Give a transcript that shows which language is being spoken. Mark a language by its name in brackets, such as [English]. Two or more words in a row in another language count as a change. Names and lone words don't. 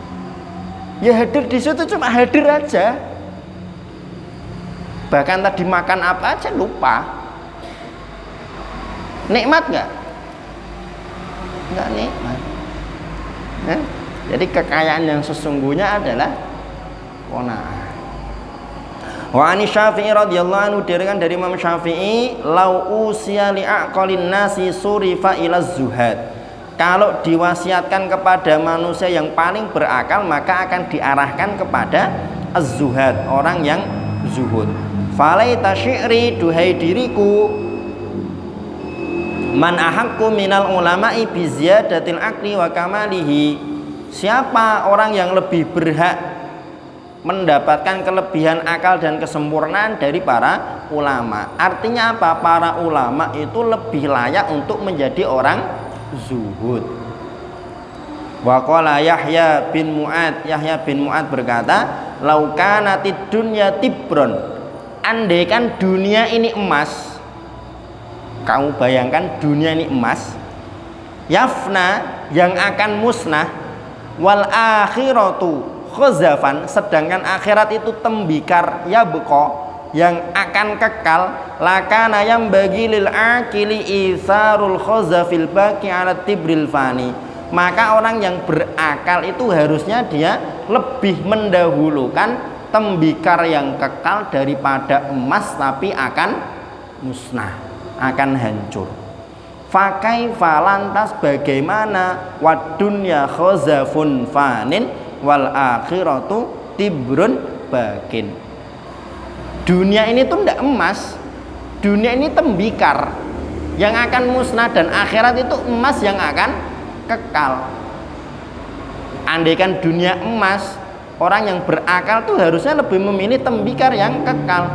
[Indonesian] Ya hadir di situ cuma hadir aja. Bahkan tadi makan apa aja lupa. Nikmat nggak? Nggak nikmat. Jadi kekayaan yang sesungguhnya adalah qanaah. [Arabic] وعن الشافعي رضي الله عنه, [Indonesian] diriwayatkan dari Imam Syafi'i, [Arabic] لو أوصي لأعقل الناس صرف إلى الزهاد. [Indonesian] Kalau diwasiatkan kepada manusia yang paling berakal, maka akan diarahkan kepada az-zuhad, orang yang zuhud. [Arabic] فليت شعري, [Indonesian] duhai diriku, [Arabic] من أحق من العلماء بزيادة العقل وكماله. [Indonesian] Siapa orang yang lebih berhak mendapatkan kelebihan akal dan kesempurnaan dari para ulama? Artinya apa? Para ulama itu lebih layak untuk menjadi orang zuhud. [Arabic] وقال يحيى بن معاذ berkata, لو كانت الدنيا تبرا, [Indonesian] andaikan dunia ini emas. Kamu bayangkan dunia ini emas, yafna, yang akan musnah, [Arabic] والآخرة خزفا, [Indonesian] sedangkan akhirat itu tembikar, ya beko, yang akan kekal, lakana yang bagi [Arabic] للعاقل إيثار الخزف الباقي على التبر الفاني. [Indonesian] Maka orang yang berakal itu harusnya dia lebih mendahulukan tembikar yang kekal daripada emas tapi akan musnah, akan hancur. Fakaifa, lantas bagaimana, [Arabic] والدنيا خزف فان والآخرة تبر باق. [Indonesian] Dunia ini tuh tidak emas, dunia ini tembikar yang akan musnah, dan akhirat itu emas yang akan kekal. Andaikan dunia emas, orang yang berakal tuh harusnya lebih memilih tembikar yang kekal.